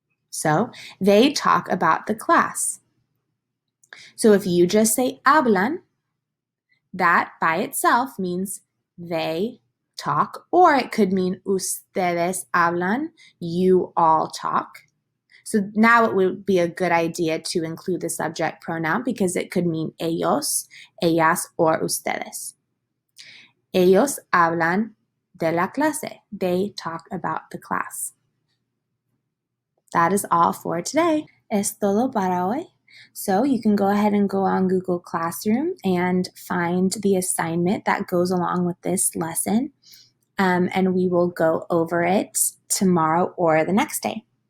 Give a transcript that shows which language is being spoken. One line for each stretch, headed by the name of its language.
English: So they talk about the class. So if you just say hablan, that by itself means they talk, or it could mean
Spanish: ustedes hablan,
English: you all talk. So now it would be a good idea to include the subject pronoun because it could mean ellos, ellas, or ustedes.
Spanish: Ellos hablan de la clase.
English: They talk about the class. That is all for today.
Spanish: Es todo para hoy.
English: So you can go ahead and go on Google Classroom and find the assignment that goes along with this lesson. And we will go over it tomorrow or the next day.